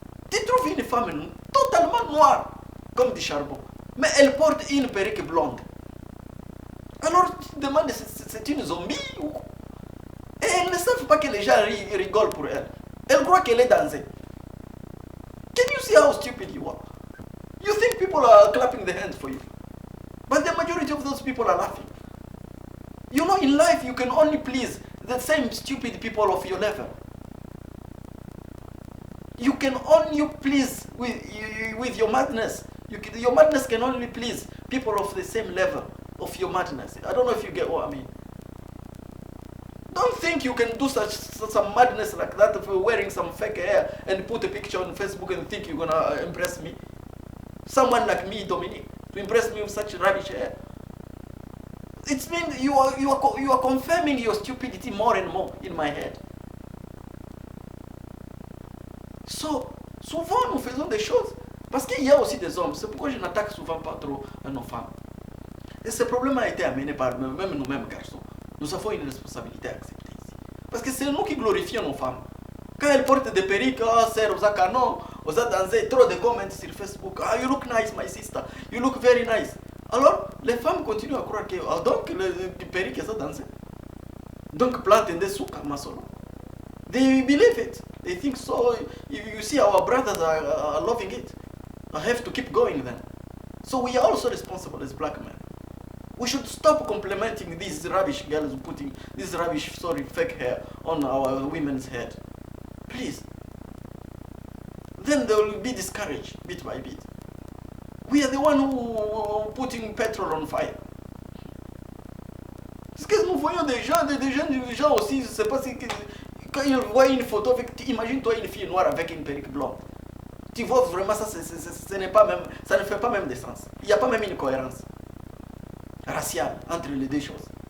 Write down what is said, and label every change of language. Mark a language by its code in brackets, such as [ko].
[fr] Tu trouves une femme totalement noire, comme du charbon, mais elle porte une perruque blonde. Alors tu te demandes, c'est une zombie ou quoi? Et elles ne savent pas que les gens rigolent pour elle. Elle croit qu'elle est dansée. [en] Can you see how stupid you are? You think people are clapping their hands for you. But the majority of those people are laughing. You know, in life you can only please the same stupid people of your level. You can only please with your madness. Your madness can only please people of the same level of your madness. I don't know if you get what I mean. Don't think you can do some madness like that of wearing some fake hair and put a picture on Facebook and think you're gonna impress me. Someone like me, Dominique, to impress me with such rubbish hair. It means you are confirming your stupidity more and more in my head. So, [fr] souvent nous faisons des choses parce qu'il y a aussi des hommes. C'est pourquoi je n'attaque souvent pas trop nos femmes. Et ce problème a été amené par même nous-mêmes garçons. Nous avons une responsabilité à accepter ici. Parce que c'est nous qui glorifions nos femmes. Quand elles portent des perruques, oh, c'est Rosa Canon, Rosa dansé, trop de comments sur Facebook. [en] Ah, you look nice, my sister. You look very nice. [fr] Alors, les femmes continuent à croire que, oh, donc, les perruques, ça dansé. Donc, plantent des sous comme solo. [en] They believe it. They think so. You see, our brothers are loving it. I have to keep going then. So we are also responsible as black men. We should stop complimenting these rubbish girls putting this rubbish, fake hair on our women's head. Please. Then they will be discouraged bit by bit. We are the one who putting petrol on fire. [fr] Parce que nous voyons des gens aussi, je sais pas si quand ils voient une photo avec, imagine-toi une fille noire avec une perruque blonde. Tu vois vraiment ça, ce n'est pas même, ça ne fait pas même de sens. Il n'y a pas même une cohérence raciale entre les deux choses.